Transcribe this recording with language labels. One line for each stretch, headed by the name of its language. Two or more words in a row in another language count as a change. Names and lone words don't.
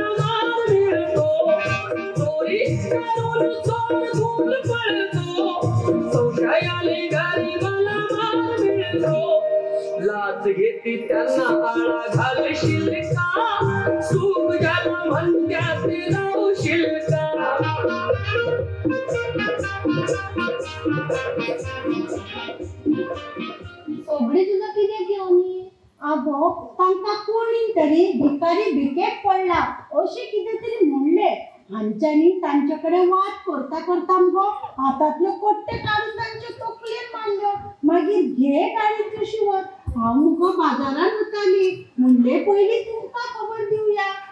Marathi: मार मिळतो चोरी करून चोर खून पळतो संशयाने गरीबाला मार मिळतो लाच घेती त्यांना आळा घालशील का सुख झाला म्हणत्यात जाऊशील का सोबडी तुझा किती घेऊन ये
Konkani: अगो तांका कोणी तरी भिकारी भिकेक पडला अशें कितें तरी म्हणले हांच्यानी तांच्याकडे वाद करता करता मगो हातांतले कोट्टे काडून तांचे तकलेन मारल्यो मागीर घे गाडी कशी वर हांव मुगो बाजारात वताली म्हणले पयलीं तुमकां खबर दिवया